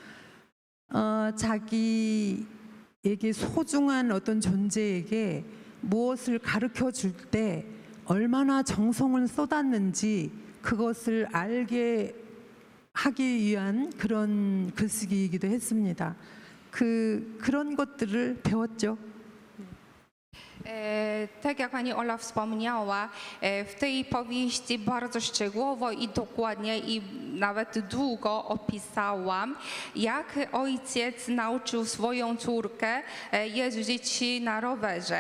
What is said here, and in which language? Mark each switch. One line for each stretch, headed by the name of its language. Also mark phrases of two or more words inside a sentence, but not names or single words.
Korean: 자기에게 소중한 어떤 존재에게 무엇을 가르쳐 줄 때 얼마나 정성을 쏟았는지 그것을 알게 하기 위한 그런 글쓰기이기도 했습니다. 그런 것들을 배웠죠.
Polish: Tak jak pani Ola wspomniała, w tej powieści bardzo szczegółowo i dokładnie i nawet długo opisałam, jak ojciec nauczył swoją córkę jeździć na rowerze.